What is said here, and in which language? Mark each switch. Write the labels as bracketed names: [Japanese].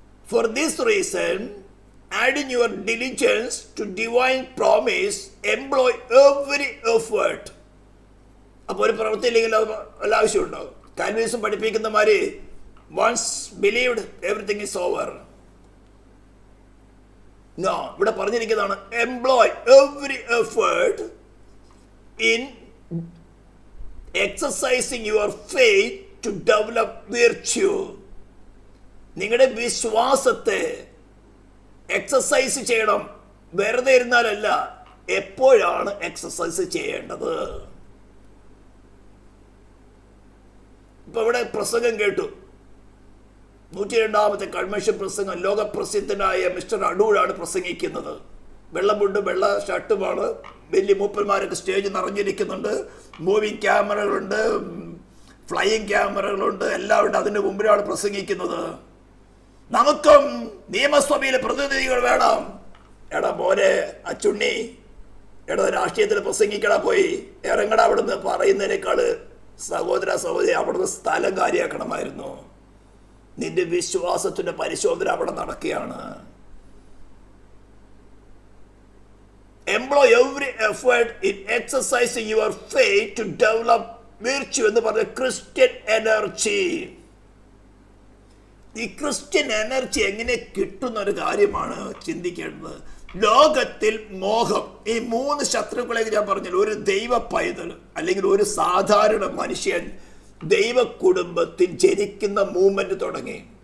[English] For this reason, add in your diligence to divine promise, employ every effort. [Malayalam] അപ്പോൾ ഒരു പ്രവൃത്തി ഇല്ലെങ്കിൽ അത് ആവശ്യമുണ്ടാവും. Calvinism പഠിപ്പിക്കുന്നമാര് [English] once believed everything is over. No, [Malayalam] ഇവിടെ പറഞ്ഞിരിക്കുന്നതാണ് [English] employ every effort in exercising your faith to develop virtue. [Malayalam] നിങ്ങളുടെ വിശ്വാസത്തെ exercise ചെയ്യണം. വെറുതെ ഇരുന്നാലല്ല, എപ്പോഴാണ് എക്സസൈസ് ചെയ്യേണ്ടത്? ഇപ്പൊ ഇവിടെ പ്രസംഗം കേട്ടു, 102ാമത്തെ കൺവെൻഷൻ പ്രസംഗം. ലോകപ്രസിദ്ധനായ മിസ്റ്റർ അടൂരാണ് പ്രസംഗിക്കുന്നത്. വെള്ളമുണ്ട്, വെള്ള ഷർട്ടുമാണ്. വലിയ മൂപ്പന്മാരൊക്കെ സ്റ്റേജ് നിറഞ്ഞിരിക്കുന്നുണ്ട്. മൂവിങ് ക്യാമറകളുണ്ട്, ഫ്ലൈയിങ് ക്യാമറകളുണ്ട്, എല്ലാം ഉണ്ട്. അതിൻ്റെ മുമ്പിലാണ് പ്രസംഗിക്കുന്നത്. നമുക്കും നിയമസഭയിലെ പ്രതിനിധികൾ വേണം. എടാ മോനെ അച്ചുണ്ണി, എടാ രാഷ്ട്രീയത്തിൽ പ്രസംഗിക്കടാ, പോയി ഇറങ്ങടാ അവിടുന്ന്. പറയുന്നതിനേക്കാൾ സഹോദരി അവിടുന്ന് സ്ഥലം കാര്യമാക്കണമായിരുന്നു. നിന്റെ വിശ്വാസത്തിന്റെ പരിശോധന അവിടെ നടക്കുകയാണ്. [English] Employ every effort in exercising your faith to develop virtue [Malayalam] എന്ന് പറഞ്ഞ ക്രിസ്ത്യൻ എനർജി. ഈ ക്രിസ്ത്യൻ എനർജി എങ്ങനെ കിട്ടുന്ന ഒരു കാര്യമാണ് ചിന്തിക്കേണ്ടത്. ലോകത്തിൽ മോഹം, ഈ 3 ശത്രുക്കളെ ഞാൻ പറഞ്ഞല്ലോ. ഒരു ദൈവ പൈതൽ അല്ലെങ്കിൽ ഒരു സാധാരണ മനുഷ്യൻ ദൈവ കുടുംബത്തിൽ ജനിക്കുന്ന മൂവ്മെന്റ് തുടങ്ങി.